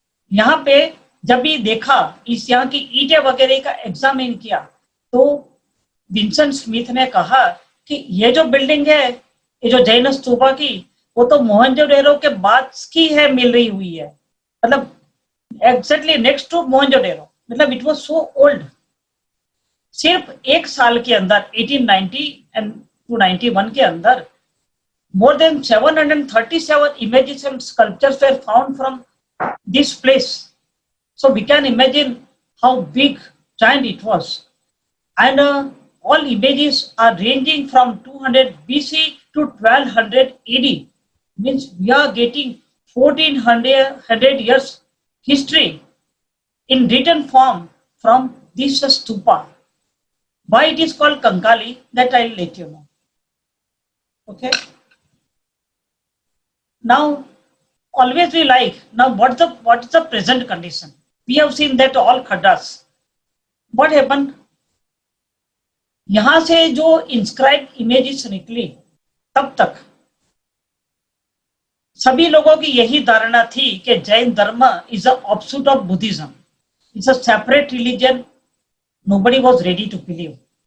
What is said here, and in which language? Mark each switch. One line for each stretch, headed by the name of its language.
Hindi: यहाँ पे जब भी देखा, इस यहाँ की ईंटें वगैरह का एग्जामिन किया, तो विंसेंट स्मिथ ने कहा कि ये जो बिल्डिंग है, ये जो जैन स्तूपा की, वो तो मोहनजोदेरो के बाद की है, मिल रही हुई है, मतलब एग्जैक्टली नेक्स्ट टू मोहनजोदेरो, मतलब
English: It was so old.
Hindi: सिर्फ एक साल के अंदर
English: 1890 and to 91 के अंदर more than 737 images and sculptures were found from this place. So we can imagine how big, giant it was. And all images are ranging from 200 BC to 1200 AD. Means we are getting 1400 years history in written form from this stupa. Why it is called Kankali, that I will let you know. Okay. Now, always we like, now what is the present condition? We have seen that all khaddas. What happened?
Hindi: यहाँ से जो inscribe images निकली, तब तक सभी लोगों की यही धारणा थी कि जैन धर्म
English: Is a offshoot of Buddhism, it's a separate religion, nobody was ready to believe.